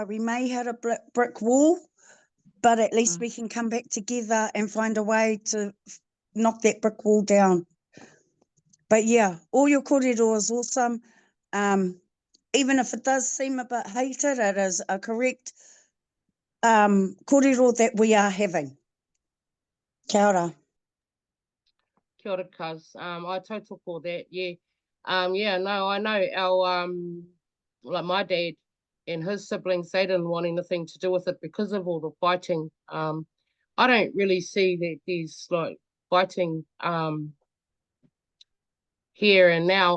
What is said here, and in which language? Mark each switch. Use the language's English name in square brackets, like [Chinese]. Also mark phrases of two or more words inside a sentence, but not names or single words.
[English] We may hit a brick wall, but at least we can come back together and find a way to knock that brick wall down. But yeah, all your kōrero is awesome. Even if it does seem a bit hated, it is a correct kōrero that we are having. [Māori] Kia ora. Kia ora, [English] cuz. I tautoko that, yeah. I know our, like my dad and his siblings, they didn't want anything to do with it because of all the fighting. I don't really see that there's like fighting here and now.